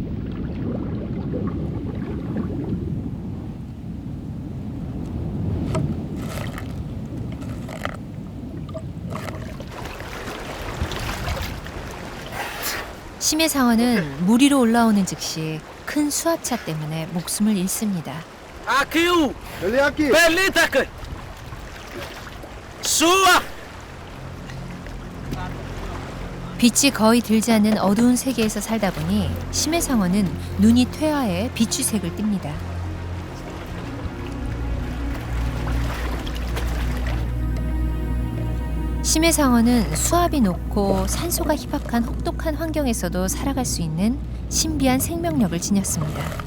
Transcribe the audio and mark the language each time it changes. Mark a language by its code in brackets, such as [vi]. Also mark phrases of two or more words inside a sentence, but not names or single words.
[ko] 심해상어는 물 위로 올라오는 즉시 큰 수압차 때문에 목숨을 잃습니다. [pt] Aqui Ele é aqui. [ms] Pelita! Sua! [ko] 빛이 거의 들지 않는 어두운 세계에서 살다 보니 심해상어는 눈이 퇴화해 비추색을 띱니다. 심해상어는 수압이 높고 산소가 희박한 혹독한 환경에서도 살아갈 수 있는 신비한 생명력을 지녔습니다.